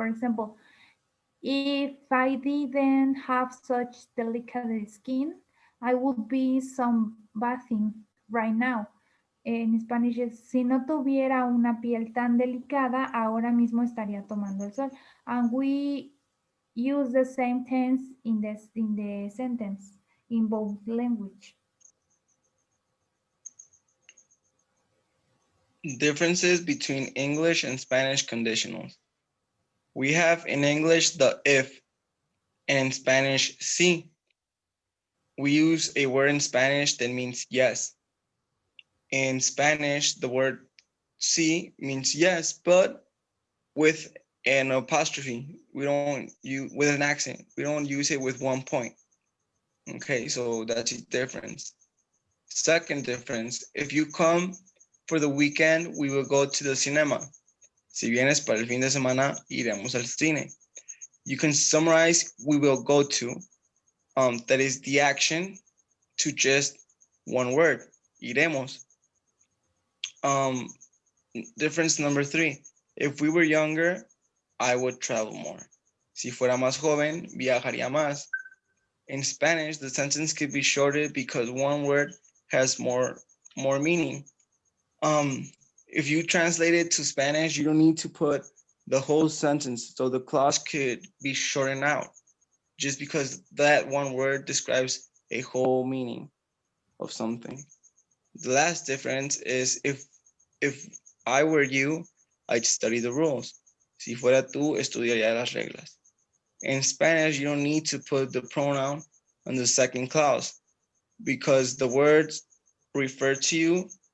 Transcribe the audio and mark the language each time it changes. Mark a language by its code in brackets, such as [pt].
[en] For example, if I didn't have such delicate skin, I would be sunbathing right now. [es] En Spanish es, si no tuviera una piel tan delicada, ahora mismo estaría tomando el sol. [en] And we use the same tense in the sentence in both language. Differences between English and Spanish conditionals. We have in English the if, and in Spanish, sí. We use a word in Spanish that means yes. In Spanish, the word sí means yes, but with an apostrophe. We don't use with an accent. We don't use it with one point. Okay, so that's the difference. Second difference, if you come for the weekend, we will go to the cinema. [es] Si vienes para el fin de semana, iremos al cine. [en] You can summarize we will go to. That is the action to just one word, iremos. Difference number 3. If we were younger, I would travel more. [es] Si fuera más joven, viajaría más. [en] In Spanish, the sentence could be shorter because one word has more meaning. If you translate it to Spanish, you don't need to put the whole sentence, so the clause could be shortened out just because that one word describes a whole meaning of something. The last difference is if I were you, I'd study the rules. [es] Si fuera tú, estudiaría las reglas. [en] In Spanish, you don't need to put the pronoun on the second clause because the words refer to you.